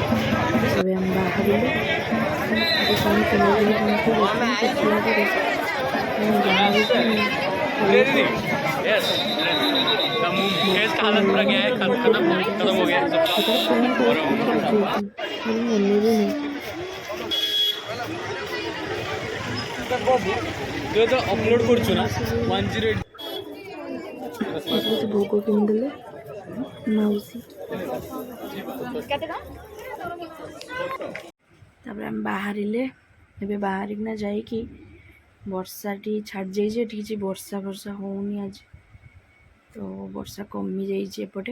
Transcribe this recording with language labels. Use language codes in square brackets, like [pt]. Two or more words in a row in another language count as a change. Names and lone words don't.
[or] ଏବେ ଆମେ ବାହାରିଲୁ, ଏବେ କ'ଣ କିଣାକିଣି କ'ଣ ସବୁ ଦେଖିଲୁ, ଦେଖିଲା ପରେ ଆମେ ବାହାରିକି ମନେ ବି ନାହିଁ। ତ ଅପଲୋଡ୍ କରୁଛୁ ନା 108 କିଛି ଭୋଗ କିଣିଦେଲେ ମାଉସୀ। ତାପରେ ଆମେ ବାହାରିଲେ, ଏବେ ବାହାରିକିନା ଯାଇକି ବର୍ଷାଟି ଛାଡ଼ିଯାଇଛି, ଏଠି କିଛି ବର୍ଷା ହେଉନି ଆଜି, ତ ବର୍ଷା କମିଯାଇଛି ଏପଟେ।